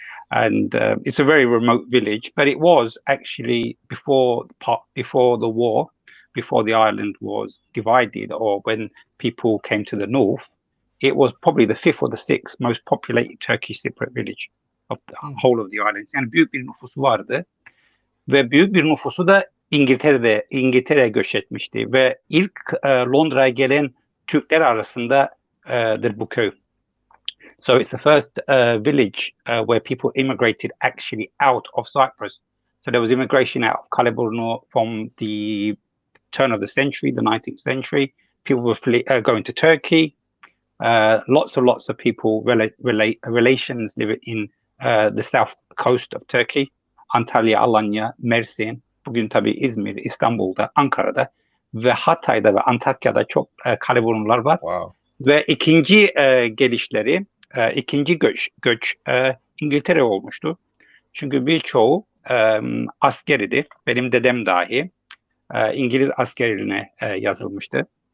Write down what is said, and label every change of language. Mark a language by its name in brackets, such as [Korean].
[English] And it's a very remote village, but it was actually before the war, before the island was divided, or when people came to the north, it was probably the fifth or the sixth most populated Turkish Cypriot village of the whole of the island. [Turkish] Yani büyük bir nüfusu vardı ve büyük bir nüfusu da İngiltere'ye göç etmişti ve ilk Londra'ya gelen Türkler arasındadır bu köy. [English] So it's the first village where people immigrated actually out of Cyprus. So there was immigration out of Kaleburnu from the turn of the century, the 19th century. People were going to Turkey. Lots of people, relations live in the south coast of Turkey. [Turkish] Antalya, Alanya, Mersin, bugün tabii İzmir, İstanbul'da, Ankara'da ve Hatay'da ve Antakya'da çok Kaleburnular var. [English] Wow. [Turkish] Ve ikinci gelişleri, ikinci göç İngiltere olmuştu. Çünkü birçoğu askeridir. Benim dedem dahi İngiliz askerine yazılmıştı.